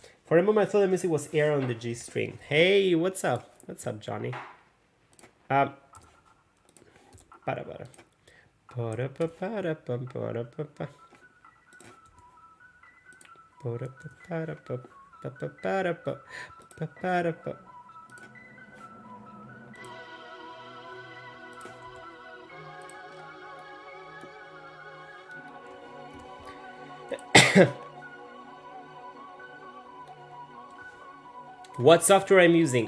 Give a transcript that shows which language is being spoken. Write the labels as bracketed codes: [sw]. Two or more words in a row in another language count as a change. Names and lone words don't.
[en] For a moment, I thought the music was air on the G string. Hey, what's up? What's up, Johnny? Bada bada. Bada ba bada bum bada ba ba. Bada ba bada ba ba ba bada ba ba bada ba. What software I'm using?